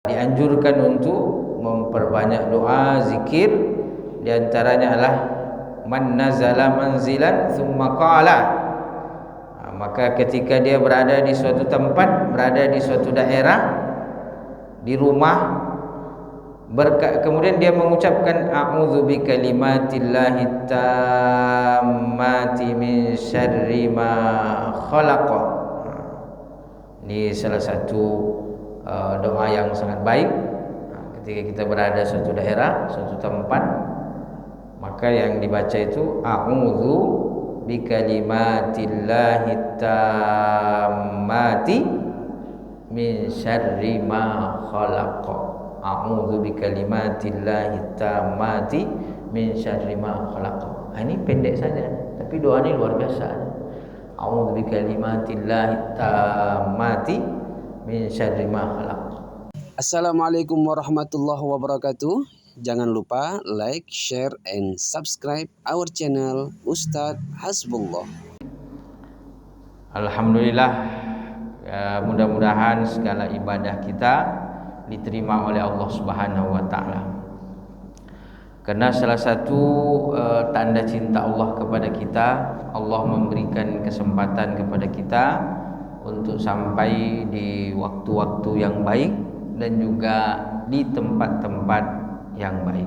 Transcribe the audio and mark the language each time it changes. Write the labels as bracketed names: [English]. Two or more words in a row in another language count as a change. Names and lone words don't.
[Indonesian] Dianjurkan untuk memperbanyak doa, zikir. Di antaranya adalah [Arabic] من نزل منزلا ثم قال. [Indonesian] Maka ketika dia berada di suatu tempat, berada di suatu daerah, di rumah, kemudian dia mengucapkan [Arabic] أعوذ بكلمات الله التامات من شر ما خلق. [Indonesian] Ini salah satu doa yang sangat baik. Ketika kita berada di suatu daerah, suatu tempat, maka yang dibaca itu [Arabic] أعوذ بكلمات الله التامات من شر ما خلق. أعوذ بكلمات الله التامات من شر ما خلق. [Indonesian] Ini pendek saja, tapi doa ini luar biasa. [Arabic] أعوذ بكلمات الله التامات من شر ما خلق. السلام عليكم ورحمة الله وبركاته. [Indonesian] Jangan lupa [English] like, share, and subscribe our channel [Indonesian] Ustadz Hasbullah. Alhamdulillah, mudah-mudahan segala ibadah kita diterima oleh Allah [Arabic] سبحانه و تعالى. [Indonesian] Karena salah satu tanda cinta Allah kepada kita, Allah memberikan kesempatan kepada kita untuk sampai di waktu-waktu yang baik dan juga di tempat-tempat yang baik.